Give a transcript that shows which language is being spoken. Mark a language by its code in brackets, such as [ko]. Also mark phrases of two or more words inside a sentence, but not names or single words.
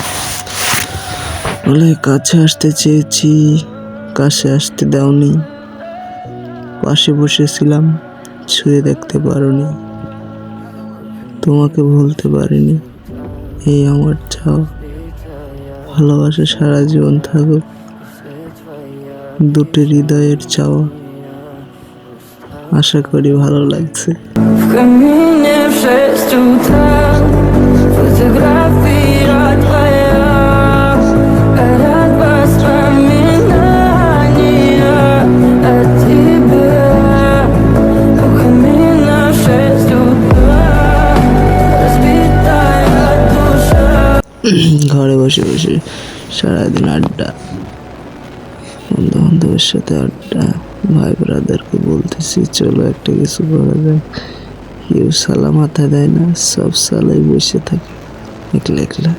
[bn] বলে কাছে আসতে চেয়েছি, কাছে আসতে দাওনি, পাশে বসেছিলাম, ছুঁয়ে দেখতে পারোনি, তোমাকে ভুলতে পারিনি, এই আমার চাওয়া। ভালোবাসা সারা জীবন থাকুক, দুটি হৃদয়ের চাওয়া। আশা করি ভালো লাগছে। [ru] В камине в 6 утра фотография твоя, горят воспоминания о тебе. У камина в 6 утра разбитая душа. [bn] ঘরে বসে বসে সারাদিন আড্ডা, বন্ধু বান্ধবের সাথে আড্ডা। ভাই ব্রাদারকে বলতেছি চলো একটা কিছু করা যায়, কেউ সালা মাথা দেয় না, সব সালাই বসে থাকে একলা একলা।